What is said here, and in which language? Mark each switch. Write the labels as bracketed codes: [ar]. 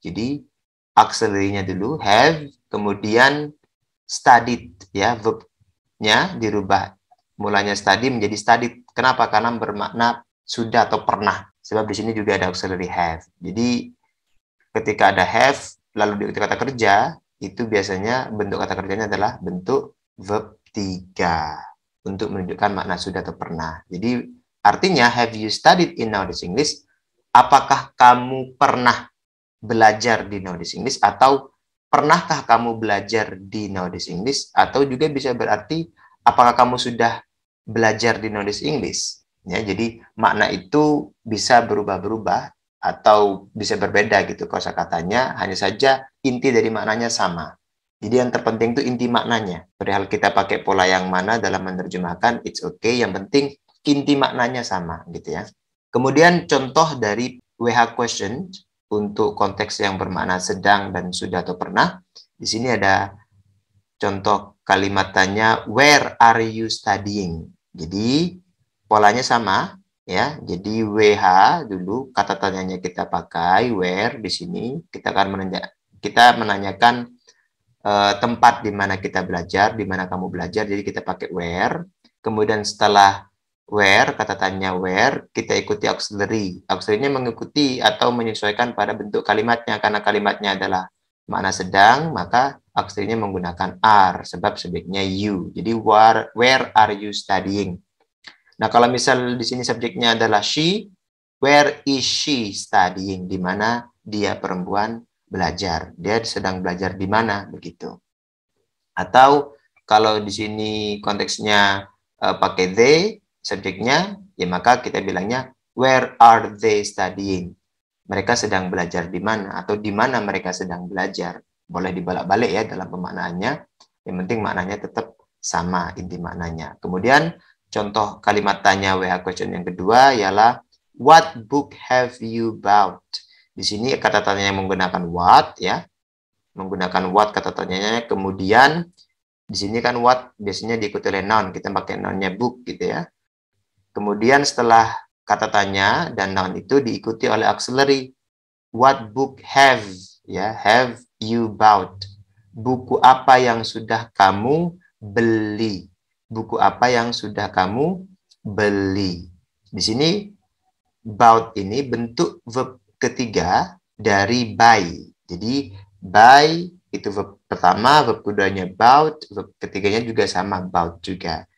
[id] Jadi auxiliary-nya dulu have, kemudian studied, ya, verbnya dirubah mulanya study menjadi studied. Kenapa? Karena bermakna sudah atau pernah. Sebab di sini juga ada auxiliary have. Jadi ketika ada have lalu diikuti kata kerja, itu biasanya bentuk kata kerjanya adalah bentuk verb 3 untuk menunjukkan makna sudah atau pernah. Jadi artinya [en] have you studied in nowadays English? [id] Apakah kamu pernah belajar di nowadays English, atau pernahkah kamu belajar di nowadays English, atau juga bisa berarti apakah kamu sudah belajar di nowadays English. Ya, jadi makna itu bisa berubah-berubah atau bisa berbeda gitu kosakatanya, hanya saja inti dari maknanya sama. Jadi yang terpenting itu inti maknanya. Perihal kita pakai pola yang mana dalam menerjemahkan, [en] it's okay, [id] yang penting inti maknanya sama gitu ya. Kemudian contoh dari WH question untuk konteks yang bermakna sedang dan sudah atau pernah. Di sini ada contoh kalimat tanya, [en] where are you studying? [id] Jadi polanya sama ya. Jadi WH dulu kata tanyanya kita pakai where di sini. Kita akan menanyakan tempat di mana kita belajar, di mana kamu belajar. Jadi kita pakai where. Kemudian setelah where, kata tanya where, kita ikuti auxiliary. Auxiliary-nya mengikuti atau menyesuaikan pada bentuk kalimatnya. Karena kalimatnya adalah makna sedang, maka auxiliary-nya menggunakan are, sebab subjeknya you. Jadi [en] where are you studying? [id] Nah, kalau misal di sini subjeknya adalah she, [en] where is she studying? [id] Di mana dia perempuan belajar. Dia sedang belajar di mana, begitu. Atau kalau di sini konteksnya pakai they, subjeknya, ya maka kita bilangnya [en] where are they studying? [id] Mereka sedang belajar di mana, atau di mana mereka sedang belajar. Boleh dibalak-balik ya dalam pemaknaannya. Yang penting maknanya tetap sama inti maknanya. Kemudian contoh kalimat tanya WH question yang kedua ialah [en] what book have you bought? [id] Di sini kata tanyanya menggunakan what ya. Menggunakan what kata tanyanya. Kemudian di sini kan what biasanya diikuti oleh noun. Kita pakai nounnya book gitu ya. Kemudian setelah kata tanya dan noun itu diikuti oleh auxiliary. [en] What book have [id] ya, [en] have you bought? [id] Buku apa yang sudah kamu beli? Buku apa yang sudah kamu beli? Di sini bought ini bentuk verb ketiga dari buy. Jadi buy itu verb pertama, verb keduanya bought, verb ketiganya juga sama bought juga.